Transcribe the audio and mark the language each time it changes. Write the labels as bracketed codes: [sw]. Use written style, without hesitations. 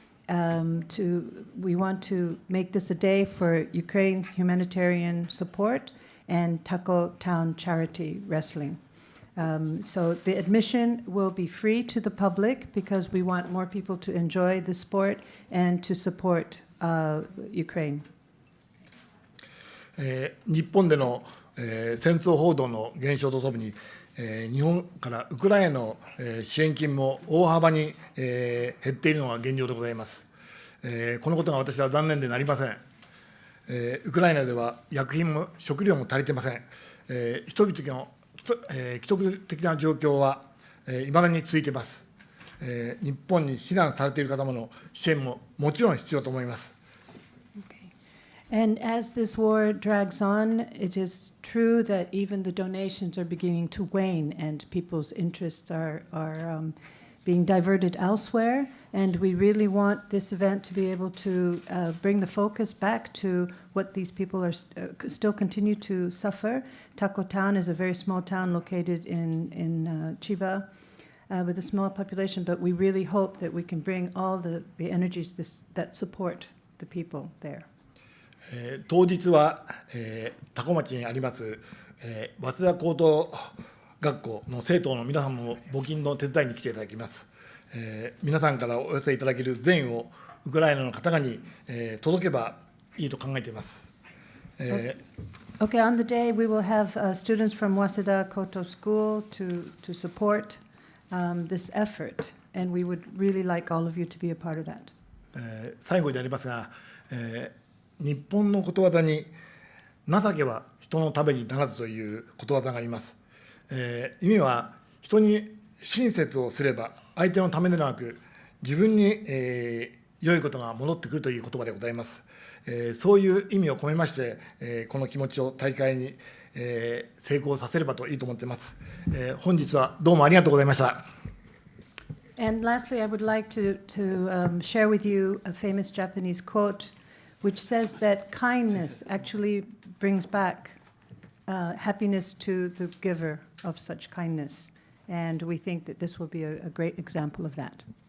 [en] We want to make this a day for Ukraine's humanitarian support and Tako Town charity wrestling. So the admission will be free to the public because we want more people to enjoy the sport and to support Ukraine. [ja] 日本での戦争報道の減少とともに日本からウクライナの支援金も大幅に減っているのが現状でございます。このことが私は残念でなりません。ウクライナでは薬品も食料も足りていません。人々の危篤的な状況はいまだに続いています。日本に避難されている方の支援ももちろん必要と思います。 [en] And as this war drags on, it is true that even the donations are beginning to wane and people's interests are being diverted elsewhere. And we really want this event to be able to bring the focus back to what these people are still continue to suffer. Tako Town is a very small town located in Chiba with a small population, but we really hope that we can bring all the energies that support the people there. [ja] 当日は多古町にあります早稲田高等学校の生徒の皆さんも募金の手伝いに来ていただきます。皆さんからお寄せいただける善をウクライナの方々に届けばいいと考えています。 [en] Okay, on the day we will have students from Waseda Koto School to support this effort, and we would really like all of you to be a part of that. [ja] 最後になりますが、日本のことわざに情けは人のためにならずということわざがあります。意味は人に親切をすれば相手のためでなく自分に、良いことが戻ってくるという言葉でございます。そういう意味を込めまして、この気持ちを大会に、成功させればといいと思っています。本日はどうもありがとうございました。 [en] And lastly, I would like to share with you a famous Japanese quote, which says that kindness actually brings back happiness to the giver of such kindness. And we think that this will be a great example of that.